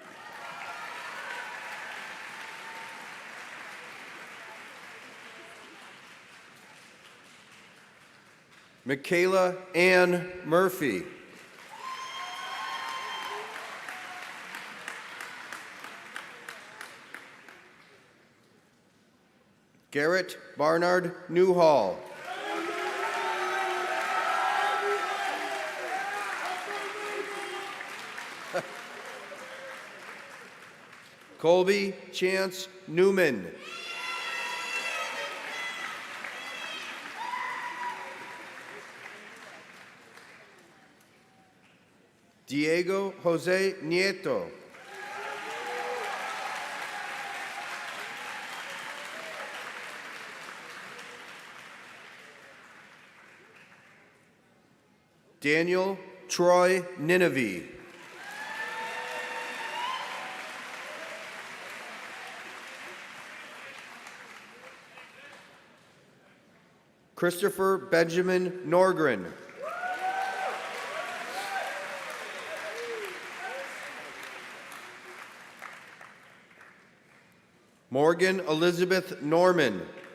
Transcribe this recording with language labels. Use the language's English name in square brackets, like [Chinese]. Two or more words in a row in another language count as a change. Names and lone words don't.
[English] Michaela Ann Murphy. Garrett Barnard Newhall. Colby Chance Newman. Diego Jose Nieto. Daniel Troy Nineveh. Christopher Benjamin Norgren. Morgan Elizabeth Norman.